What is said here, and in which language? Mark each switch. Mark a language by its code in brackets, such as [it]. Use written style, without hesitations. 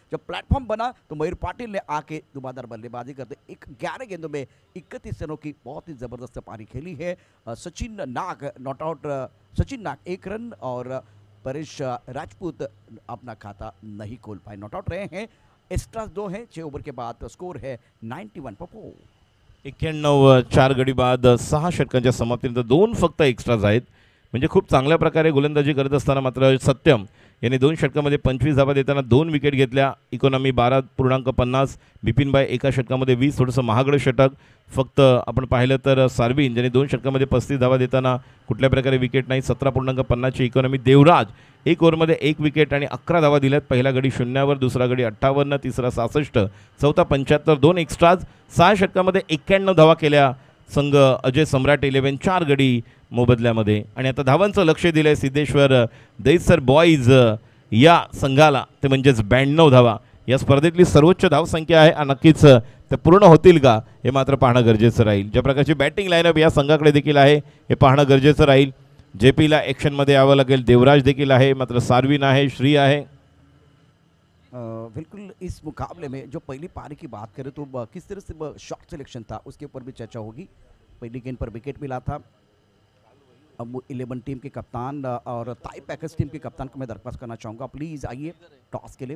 [hi] जब प्लेटफॉर्म बना तो मयूर पाटिल ने आके धुआंधार बल्लेबाजी करते 11 गेंदों में 31 रनों की बहुत ही ज़बरदस्त पारी खेली है। सचिन नाग not out, Sachin Nag 1 run और परेश राजपूत अपना खाता नहीं खोल पाए, नॉट आउट रहे हैं। एक्स्ट्रा 2 हैं 6 ओवर के बाद, स्कोर है 91 पर 4। [mr] 91, 4 गडी बाद 6 षटकांच्या समाप्तीनंतर 2 फक्त एक्स्ट्राज आहेत, म्हणजे खूप चांगल्या प्रकारे गोलंदाजी करत असताना मात्र सत्यम यांनी 2 षटकामध्ये 25 धावा देताना 2 विकेट घेतल्या. इकॉनॉमी 12.50. बिपिनभाई एका षटकामध्ये 20, थोडंसं महागडं षटक. फक्त आपण पाहिलं तर सार्विन ज्यांनी 2 षटकामध्ये 35 धावा देताना कुठल्या प्रकारे विकेट नाही. 17.50ची इकॉनॉमी. देवराज 1 ओव्हरमध्ये 1 विकेट आणि 11 धावा दिल्यात. पहिला गडी 0वर, दुसरा गडी 58, तिसरा 66, चौथा 75, 2 एक्स्ट्राज. 6 षटकामध्ये 91 धावा केल्या संघ अजय सम्राट 11, 4 गडी मोबदल्यामध्ये. आणि आता धावांचं लक्ष दिलं आहे सिद्धेश्वर दैसर बॉईज या संघाला, ते म्हणजेच 92 धावा. या स्पर्धेतली सर्वोच्च धावसंख्या आहे आणि नक्कीच ते पूर्ण होतील का हे मात्र पाहणं गरजेचं राहील. ज्या प्रकारची बॅटिंग लाईनअप या संघाकडे देखील आहे हे पाहणं गरजेचं राहील. जेपीला ॲक्शनमध्ये यावं लागेल. देवराज देखील आहे, मात्र सार्विन आहे, श्री आहे. [hi] बिल्कुल इस मुकाबले में जो पहली पारी की बात करें तो किस तरह से शॉट सिलेक्शन था उसके ऊपर भी चर्चा होगी. पहली गेंद पर विकेट मिला था. अब 11 टीम के कप्तान और ताई पैकर्स टीम के कप्तान को मैं दरख्वास्त करना चाहूँगा, प्लीज़ आइए टॉस के लिए.